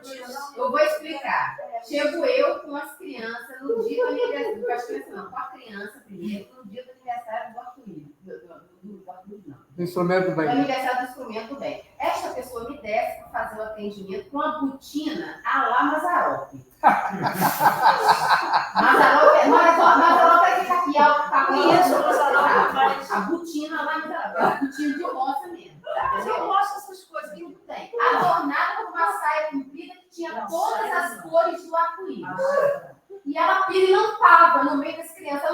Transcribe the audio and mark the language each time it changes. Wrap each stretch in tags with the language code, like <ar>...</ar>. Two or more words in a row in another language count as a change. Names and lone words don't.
<pt>Eu vou explicar. Chego eu com as crianças no dia do aniversário. Com as crianças não, com a criança primeiro, no dia do aniversário do arco-íris. Do arco-íris não. Do instrumento Do bem. aniversário do instrumento bem. Esta pessoa me desce para fazer o atendimento com uma botina à la Mazzaropi. Mazzaropi é que capial que tá Isso, Mazzaropi faz. a botina lá Mazzaropi. É a botina de roça mesmo. Mas eu gosto dessas coisas. Tudo tem. Adornada com uma saia comprida que tinha todas as cores do arco-íris. E ela pirilampava no meio das crianças.</pt>